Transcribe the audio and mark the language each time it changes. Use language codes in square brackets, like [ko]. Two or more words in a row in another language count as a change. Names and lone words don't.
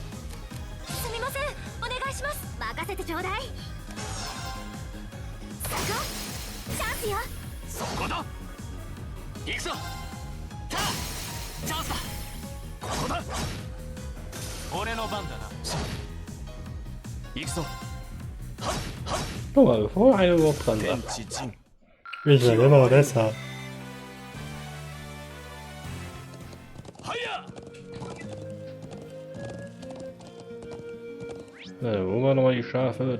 [ja] すみません。お願いします。任せてちょうだい。そこ。チャンスよ。そこだ。行くぞ。さあ、チャンスだ。ここだ。俺の番だな。行くぞ。 [de] Guck mal, bevor einer überhaupt dran war. Ich will immer mal besser. Wo waren nochmal die Schafe?